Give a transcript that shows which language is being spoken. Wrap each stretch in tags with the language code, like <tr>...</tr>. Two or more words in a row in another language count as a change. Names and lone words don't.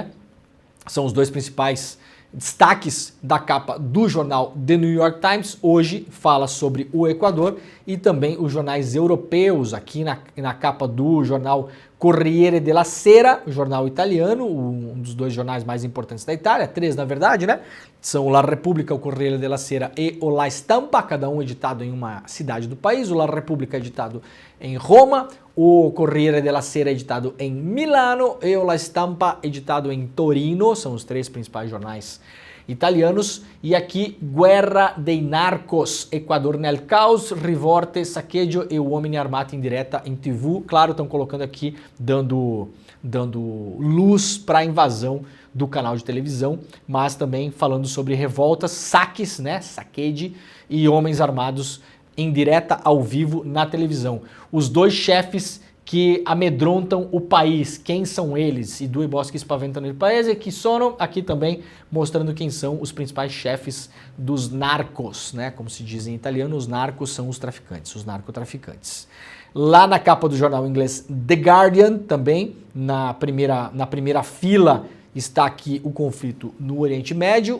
<pt>São os 2 principais destaques da capa do jornal The New York Times. Hoje fala sobre o Equador, e também os jornais europeus, aqui na capa do jornal Corriere della Sera, o jornal italiano, um dos 2 jornais mais importantes da Itália, 3 na verdade, né? São o La Repubblica, o Corriere della Sera e o La Stampa, cada um editado em uma cidade do país. O La Repubblica é editado em Roma, o Corriere della Sera é editado em Milano e o La Stampa editado em Torino. São os 3 principais jornais italianos. E aqui,</pt> <it>Guerra dei Narcos, Equador nel caos, rivorte, saccheggio e uomini armati in diretta em TV.</it> <pt>Claro, estão colocando aqui, dando luz para a invasão do canal de televisão, mas também falando sobre revoltas, saques, né, saccheggi, e homens armados em direta ao vivo na televisão. Os 2 chefes que amedrontam o país, quem são eles?</pt> <it>I due boschi spaventano il paese,</it> <pt>que sono, aqui também mostrando quem são os principais chefes dos narcos, né? Como se diz em italiano, os narcos são os traficantes, os narcotraficantes. Lá na capa do jornal inglês The Guardian, também, na primeira fila, está aqui o conflito no Oriente Médio.</pt>